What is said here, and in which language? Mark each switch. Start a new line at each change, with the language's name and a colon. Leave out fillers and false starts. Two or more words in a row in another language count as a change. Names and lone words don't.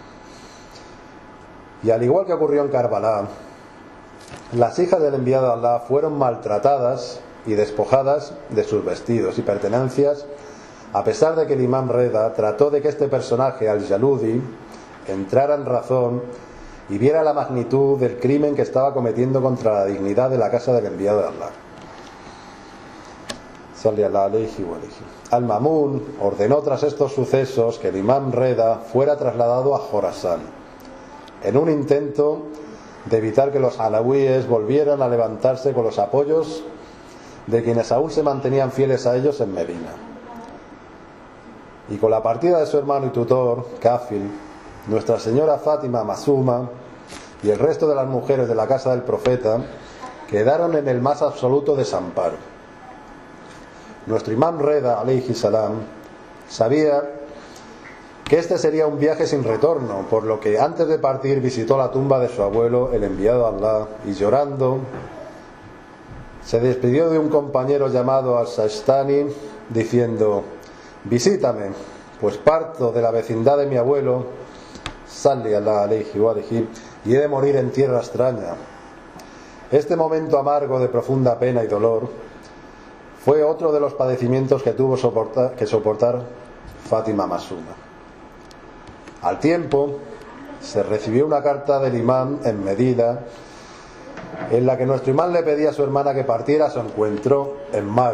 Spanish: Y al igual que ocurrió en Karbala, las hijas del enviado de Allah fueron maltratadas y despojadas de sus vestidos y pertenencias, a pesar de que el imam Reda trató de que este personaje, Al-Jaludi, entrara en razón y viera la magnitud del crimen que estaba cometiendo contra la dignidad de la casa del enviado de Allah.
Arabic: صلى الله عليه وآله.
Spanish: Al-Ma'mun ordenó tras estos sucesos que el imam Reda fuera trasladado a Jorasán, en un intento de evitar que los alawíes volvieran a levantarse con los apoyos de quienes aún se mantenían fieles a ellos en Medina. Y con la partida de su hermano y tutor, Kafil, Nuestra Señora Fátima Masuma y el resto de las mujeres de la casa del profeta quedaron en el más absoluto desamparo. Nuestro imam Reda,
Arabic: عليه السلام,
Spanish: sabía que este sería un viaje sin retorno, por lo que antes de partir visitó la tumba de su abuelo, el enviado de Allah, y llorando se despidió de un compañero llamado Al-Sajistani diciendo: visítame, pues parto de la vecindad de mi abuelo,
Arabic: صلى الله عليه وآله,
Spanish: y he de morir en tierra extraña. Este momento amargo de profunda pena y dolor fue otro de los padecimientos que tuvo que soportar Fátima Masuma. Al tiempo se recibió una carta del imán en Medina en la que nuestro imán le pedía a su hermana que partiera a su encuentro en Maru.